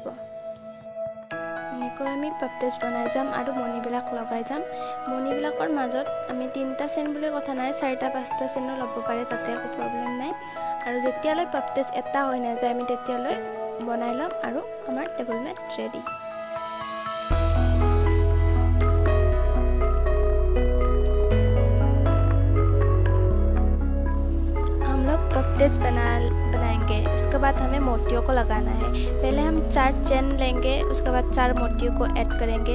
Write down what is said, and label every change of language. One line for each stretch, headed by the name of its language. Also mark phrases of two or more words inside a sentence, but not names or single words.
Assamese: এনেকৈ আমি পাফটেজ বনাই যাম আৰু মণিবিলাক লগাই যাম। মণিবিলাকৰ মাজত আমি 3টা চেইন বুলি কথা নাই, 4টা 5টা চেইনো ল'ব পাৰে, তাতে একো প্ৰব্লেম নাই। আৰু যেতিয়ালৈ পাফটেজ এটা হৈ নাযায় আমি তেতিয়ালৈ বনাই ল'ম আৰু আমাৰ টেবল মেট ৰেডি।
Hindi: पफ्टेज बनाएंगे। उसके बाद हमें मोतियों को लगाना है। पहले हम 4 चेन लेंगे, उसके बाद 4 मोतियों को ऐड करेंगे।